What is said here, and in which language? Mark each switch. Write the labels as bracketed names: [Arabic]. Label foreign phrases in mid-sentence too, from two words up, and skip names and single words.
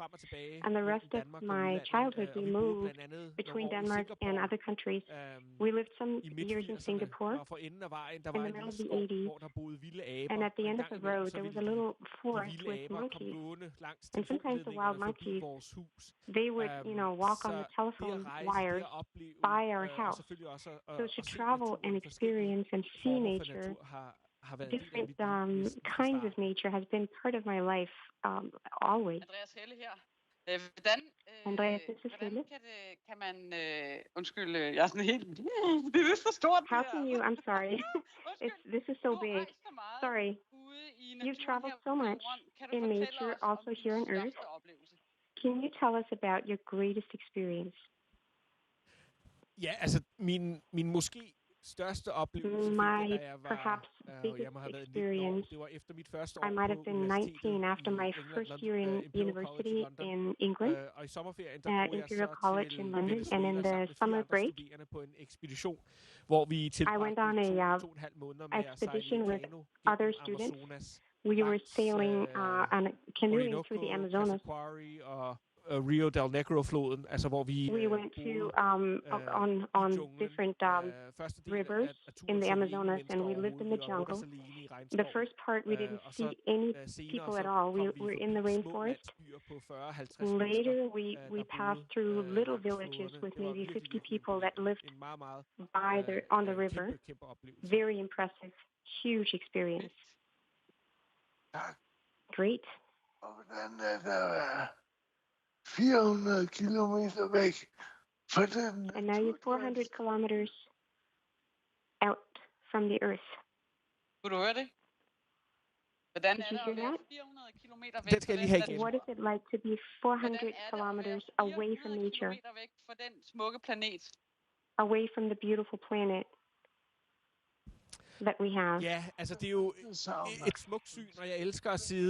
[English] And the rest of my childhood we moved between Denmark and other countries. We lived some years in Singapore in the middle of the 80s. And at the end of the road there was a little forest with monkeys. And sometimes the wild monkeys, they would, walk on the telephone wires by our house. So to travel and experience and see nature, different kinds of nature has been part of my life always. Andreas, this is Helle. [Danish] Kan man, undskyld, jeg er sådan helt, det er for stort. [English] How can you, I'm sorry, this is so big. Sorry, you've traveled so much in nature, also here on Earth. Can you tell us about your greatest experience? [Danish] Ja, altså min måske største oplevelse, [English] my perhaps biggest experience. I might have been 19 after my first year in university in England at Imperial College in London, and in the summer break, I went on a expedition with other students. We were sailing on a canoeing through the Amazonas. [Danish] Rio del Negro-floden, altså hvor vi [English] went to on different rivers in the Amazonas, and we lived in the jungle. The first part, we didn't see any people at all. We were in the rainforest. Later, we passed through little villages with maybe 50 people that lived on the river. Very impressive, huge experience. Great. [Danish] Og hvordan er der 400 kilometer væk fra den. [English] And now you're 400 kilometers out from the Earth. [Danish] Kunne du høre det? Hvordan [English] Did [Danish] er [English] you [Danish] det [English] hear [Danish] at være [English] that? [Danish] 400 kilometer væk Den skal jeg lige have igen. [English] What is it like to be 400 kilometers away from nature, [Danish] kilometer væk fra den smukke planet? [English] away from the beautiful planet that we have? [Danish] Ja, altså det er jo et smukt syn, og jeg elsker at sidde.